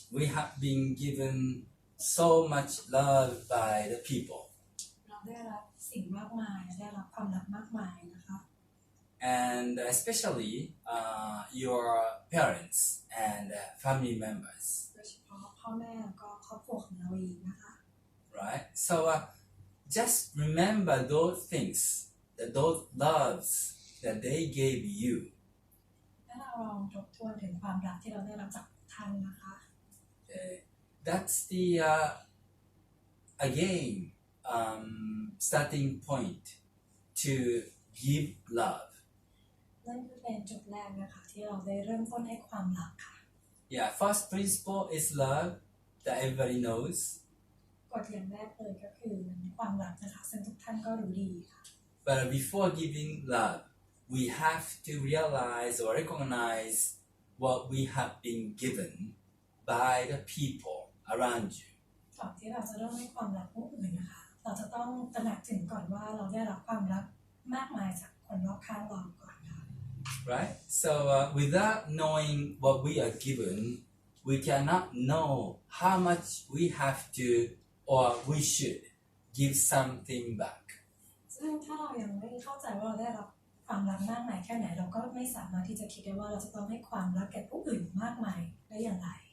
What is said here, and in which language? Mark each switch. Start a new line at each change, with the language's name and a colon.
English: We have been given so much love by the people.
Thai: เราได้รับสิ่งมากมายได้รับความรักมากมายนะคะ
English: And especially your parents and family members,
Thai: โดยเฉพาะพ่อแม่แล้วก็ครอบครัวของเราเองนะคะ
English: right? So just remember those things, those loves that they gave you.
Thai: ถ้าเราลองทบทวนถึงความรักที่เราได้รับจากท่านนะคะ
English: Okay. That's the again starting point to give love.
Thai: นั่นคือเป็นจุดแรกนะคะที่เราได้เริ่มต้นให้ความรักค่ะ
English: Yeah, first principle is love that everybody knows.
Thai: กฎอย่างแรกเลยก็คือความรักนะคะซึ่งทุกท่านก็รู้ดีค่ะ
English: But before giving love, we have to realize or recognize what we have been given by the people around you.
Thai: ก่อนที่เราจะเริ่มให้ความรักผู้อื่นนะคะเราจะต้องตระหนักถึงก่อนว่าเราได้รับความรักมากมายจากคนรอบข้างเราก่อนค่ะ
English: Right? So without knowing what we are given, we cannot know how much we have to or we should give something back.
Thai: ซึ่งถ้าเรายังไม่เข้าใจว่าเราได้รับความรักมากมายแค่ไหนเราก็ไม่สามารถที่จะคิดได้ว่าเราจะต้องให้ความรักแก่ผู้อื่นมากมายได้อย่างไร